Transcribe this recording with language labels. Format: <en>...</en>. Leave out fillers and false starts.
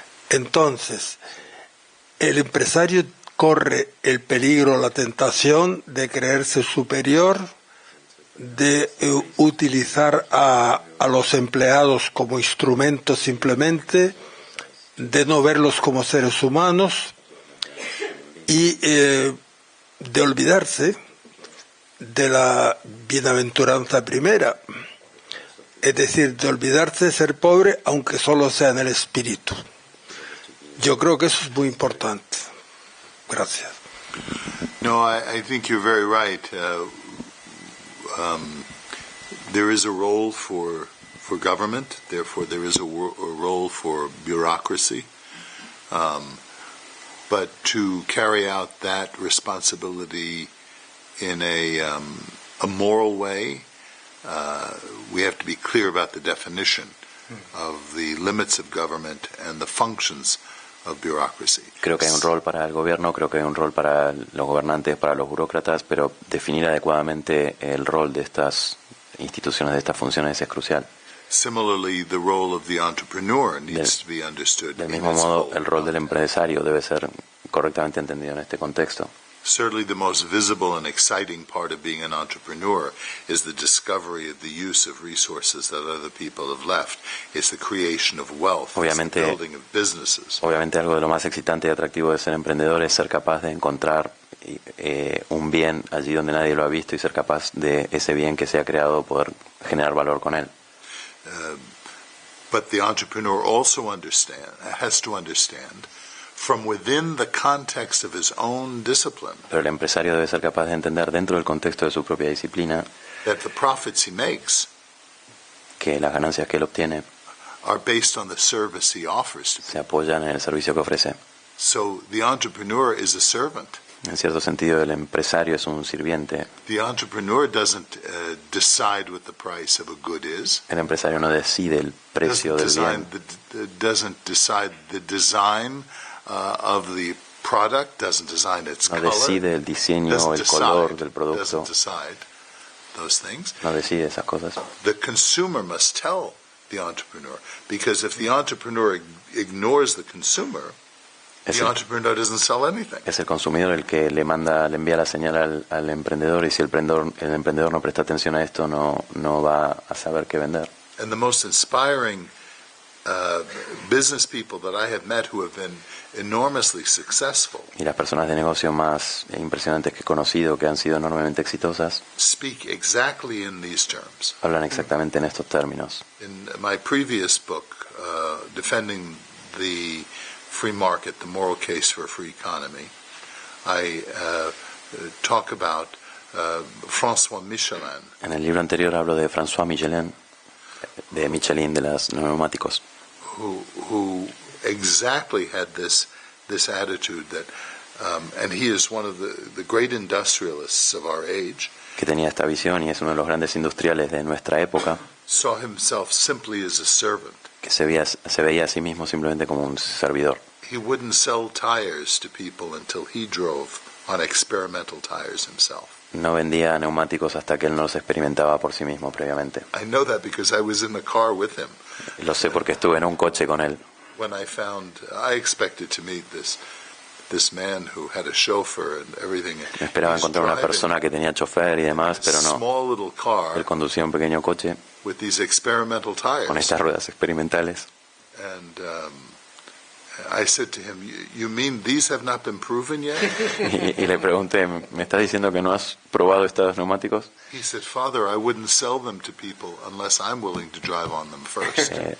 <es>Entonces, el empresario corre el peligro, la tentación de creerse superior, de utilizar a los empleados como instrumentos simplemente, de no verlos como seres humanos y de olvidarse de la bienaventuranza primera, es decir, de olvidarse de ser pobre aunque solo sea en el espíritu. Yo creo que eso es muy importante. Gracias.</es> <en>No, I think you're very right. There is a role for government, therefore there is a role for bureaucracy. But to carry out that responsibility in a moral way, we have to be clear about the definition of the limits of government and the functions of bureaucracy.</en> <es>Creo que hay un rol para el gobierno, creo que hay un rol para los gobernantes, para los burócratas, pero definir adecuadamente el rol de estas instituciones, de estas funciones es crucial.</es> <en>Similarly, the role of the entrepreneur needs to be understood.</en> <es>Del mismo modo, el rol del empresario debe ser correctamente entendido en este contexto.</es> <en>Certainly the most visible and exciting part of being an entrepreneur is the discovery of the use of resources that other people have left. It's the creation of wealth, it's the building of businesses.</en> <es>Obviamente algo de lo más excitante y atractivo de ser emprendedor es ser capaz de encontrar un bien allí donde nadie lo ha visto y ser capaz de ese bien que se ha creado poder generar valor con él.</es> <en>But the entrepreneur also has to understand from within the context of his own discipline.</en> <es>Pero el empresario debe ser capaz de entender dentro del contexto de su propia disciplina</es> <en>that the profits he makes</en> <es>que las ganancias que él obtiene</es> <en>are based on the service he offers to people.</en> <es>Se apoyan en el servicio que ofrece.</es> <en>So the entrepreneur is a servant.</en> <es>En cierto sentido, el empresario es un sirviente.</es> <en>The entrepreneur doesn't decide what the price of a good is.</en> <es>El empresario no decide el precio del bien.</es> <en>Doesn't decide the design of the product, doesn't design its color.</en> <es>No decide el diseño o el color del producto.</es> <en>Doesn't decide those things.</en> <es>No decide esas cosas.</es> <en>The consumer must tell the entrepreneur, because if the entrepreneur ignores the consumer, the entrepreneur doesn't sell anything.</en> <es>Es el consumidor el que le envía la señal al emprendedor, y si el emprendedor no presta atención a esto, no va a saber qué vender.</es> <en>And the most inspiring business people that I have met who have been enormously successful.</en> <es>Y las personas de negocio más impresionantes que he conocido, que han sido enormemente exitosas,</es> <en>speak exactly in these terms.</en> <es>Hablan exactamente en estos términos.</es> <en>In my previous book, Defending the Free Market, The Moral Case for a Free Economy, I talk about François Michelin.</en> <es>En el libro anterior hablo de François Michelin, de los neumáticos.</es> <en>Who exactly had this attitude that, and he is one of the great industrialists of our age.</en> <es>Que tenía esta visión y es uno de los grandes industriales de nuestra época.</es> <en>Saw himself simply as a servant.</en> <es>Que se veía a sí mismo simplemente como un servidor.</es> <en>He wouldn't sell tires to people until he drove on experimental tires himself.</en> <es>No vendía neumáticos hasta que él no los experimentaba por sí mismo previamente.</es> <en>I know that because I was in the car with him.</en> <es>Lo sé porque estuve en un coche con él.</es> <en>When I expected to meet this man who had a chauffeur and everything.</en> <es>Esperaba encontrar una persona que tenía chofer y demás, pero no.</es> <en>Small little car.</en> <es>Él conducía un pequeño coche</es> <en>with these experimental tires.</en> <es>Con estas ruedas experimentales.</es> <en>And I said to him, "You mean these have not been proven yet?"</en> <es>y le pregunté, ¿me estás diciendo que no has probado estos neumáticos?</es> <en>He said, "Father, I wouldn't sell them to people unless I'm willing to drive on them first."</en>